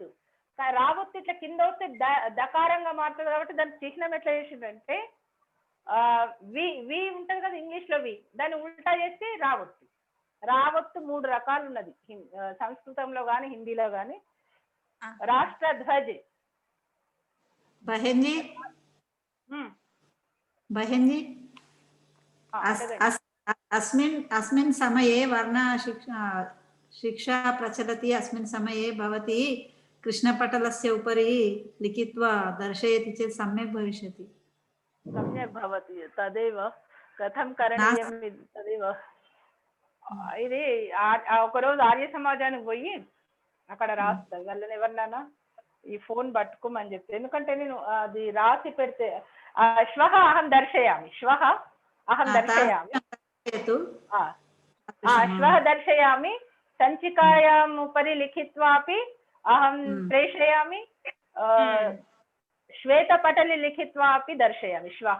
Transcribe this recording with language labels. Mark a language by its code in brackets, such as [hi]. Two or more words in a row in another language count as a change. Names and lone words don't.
[te] రావొత్తు ఇట్లా కింద వస్తే దకారంగా మారుతుంది కాబట్టి దాని చిహ్నం ఎట్లా చేసిందంటే వి ఉంటది కదా ఇంగ్లీష్ లో, వి దాన్ని ఉల్టా చేస్తే రావొత్తు. రావొత్తు 3 రకాలు ఉన్నది సంస్కృతంలో గాని హిందీలో గాని. [hi] राष्ट्र ध्वज्. [sa] బహెన్జీ अस्मिन् समये वर्णा शिक्षा प्रचलति. अस्मिन् समये भवती कृष्णपटलस्य उपरि लिखित्वा दर्शयति चेत् सम्यक् भविष्यति. सम्यक् भवति, तदेव कथं करणीयं तदेव [te] ఇది ఒక రోజు ఆర్య సమాజానికి పోయి అక్కడ రాస్తా వాళ్ళని ఎవరినైనా ఈ ఫోన్ పట్టుకోమని చెప్తే, ఎందుకంటే నేను అది రాసి పెడితే [sa] శ్వః అహం దర్శయామి, శ్వః అహం దర్శయామి, శ్వః దర్శయామి, సంచికాయాం ఉపరి లిఖిత్వాపి అహం ప్రేషయామి, శ్వేతపటలి లిఖిత్వాపి దర్శయామి శ్వః.